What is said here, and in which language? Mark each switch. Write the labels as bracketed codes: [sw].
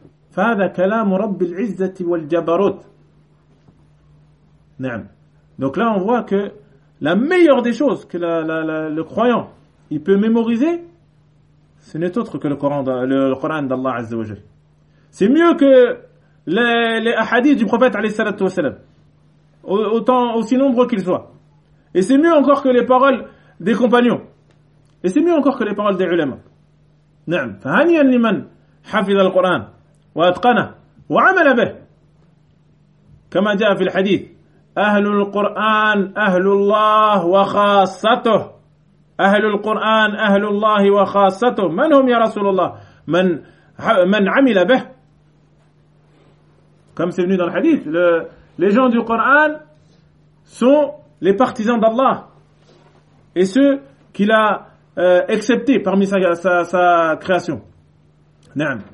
[ar] فهذا كلام رب العزة والجبروت. نعم. [fr] Donc là, on voit que la meilleure des choses que le croyant il peut mémoriser, ce n'est autre que le Coran d'Allah Azza wa Jal. C'est mieux que les hadiths du prophète alayhi salatu wa salam, autant aussi nombreux qu'ils soient. Et c'est mieux encore que les paroles des compagnons. Et c'est mieux encore que les paroles des ulama. [ar] نعم. فهنيا لمن حفظ القرآن واتقنه وعمل به كما جاء في الحديث أهل القرآن أهل الله وخاصته. أهل القرآن أهل الله وخاصته. من هم يا رسول الله؟ من عمل به؟ كم سيبني دان الحديث [fr] les gens du Coran sont les partisans d'Allah et ceux qu'il a accepté parmi sa création. Naam.